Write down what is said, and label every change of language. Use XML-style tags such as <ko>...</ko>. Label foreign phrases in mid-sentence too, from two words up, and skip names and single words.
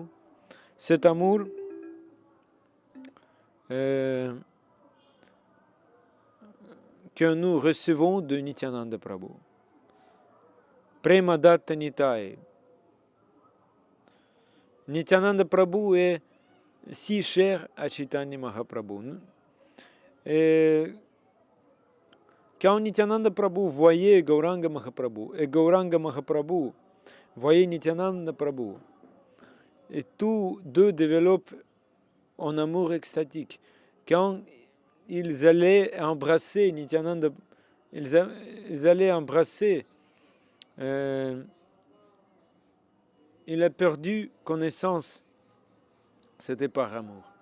<fr>Cet amour que nous recevons de Nityananda Prabhu. Prema Datta Nitai. Nityananda Prabhu est si cher à Chaitanya Mahaprabhu. Et Quand Nityananda Prabhu voyait Gauranga Mahaprabhu et Gauranga Mahaprabhu voyait Nityananda Prabhu, et tous deux développent un amour extatique. Quand ils allaient embrasser Nityananda, ils allaient embrasser, il a perdu connaissance, c'était par amour.</fr>